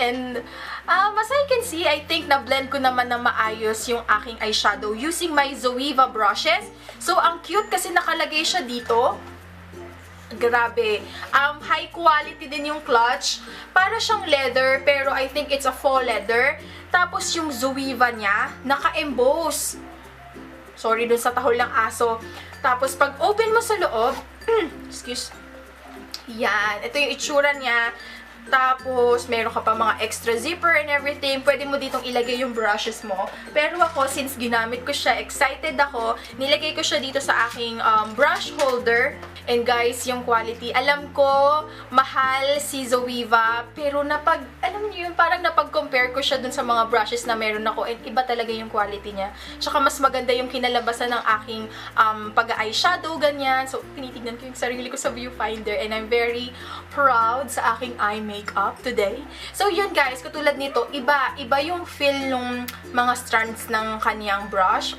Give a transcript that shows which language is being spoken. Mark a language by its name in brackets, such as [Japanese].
[English] And as I can see, I think [Filipino] na-blend ko naman na maayos yung aking [English] eyeshadow using my Zoeva brushes. [Filipino] So ang cute kasi nakalagay siya dito. Grabe. High quality din yung clutch. Para siyang [English] leather, pero I think it's a faux leather. [Filipino] Tapos yung Zoeva niya, naka-emboss. Sorry dun sa tahol ng aso. Tapos pag open mo sa loob, excuse. Yan. Ito yung itsura niya. Tapos, meron ka pa mga [English] extra zipper and everything. [Filipino] Pwede mo ditong ilagay yung brushes mo. Pero ako, since ginamit ko siya, excited ako, nilagay ko siya dito sa aking brush holder. And guys, yung quality, alam ko, mahal si Zoeva. Pero alam niyo yun, parang napag-compare ko siya dun sa mga brushes na meron ako. And iba talaga yung quality niya. Tsaka mas maganda yung kinalabasan ng aking pag-eyeshadow, ganyan. So, tinitignan ko yung sarili ko sa viewfinder. [English] And I'm very proud [Filipino] sa aking [English] eye makeup today. [Filipino] So yun guys, katulad nito, iba yung feel ng mga strands ng kaniyang brush.